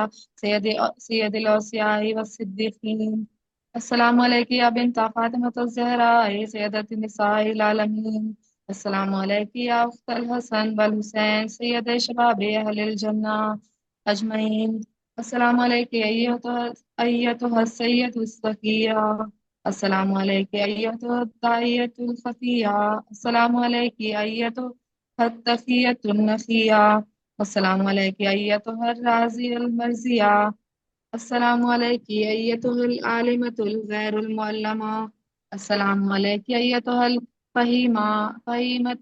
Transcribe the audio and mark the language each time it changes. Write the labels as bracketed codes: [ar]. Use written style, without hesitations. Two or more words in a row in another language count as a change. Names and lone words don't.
[ar] سید الاوصیاء والصدیقین، السلام علیکہ یا بنت فاطمۃ الزہراء سیدۃ النساء العالمین، السلام علیکہ یا اخت الحسن والحسین سید شباب اہل الجنہ اجمعین، السلام علیکہ ایتها السیدۃ الزکیہ، السلام علیکہ ایتها الداعیۃ الخفیہ، السلام علیکہ ایتها التقیۃ النقیہ، السلام علیکہ ایتها الراضیہ المرضیہ، السلام علیکہ ایتها العالمۃ الغیر المعلمہ، السلام علیکہ ایتها الفہیمۃ